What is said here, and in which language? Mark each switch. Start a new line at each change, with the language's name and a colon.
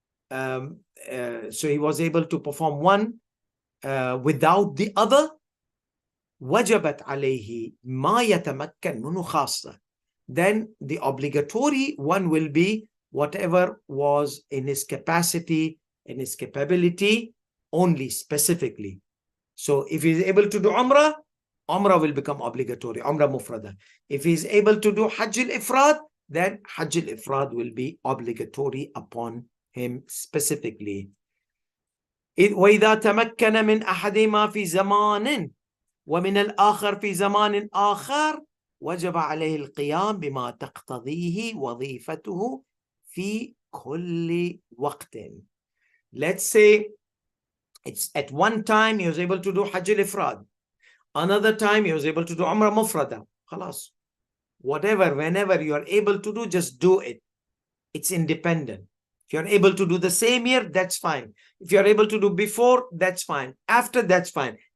Arabic: الْآخَرِ,
English: so he was able to perform one without the other,
Arabic: وَجَبَتْ عَلَيْهِ مَا يَتَمَكَّنْ مِنْهُ خَاصَّةً,
English: then the obligatory one will be whatever was in his capacity, in his capability, only specifically. So if he is able to do Umrah, Umrah will become obligatory, Umrah Mufrada. If he is able to do Hajj al-Ifrad, then Hajj al-Ifrad will be obligatory upon him specifically.
Arabic: وإذا تمكن من أحدهما في زمان ومن الآخر في زمان آخر وجب عليه القيام بما تقتضيه وظيفته في كل وقت.
English: Let's say it's at one time he was able to do Hajj al-Ifrad. Another time he was able to do Umrah Mufrada.
Arabic: خلاص.
English: Whatever, whenever you are able to do, just do it. It's independent. If you're able to do the same year, that's fine. If you're able to do before, that's fine. After, that's fine.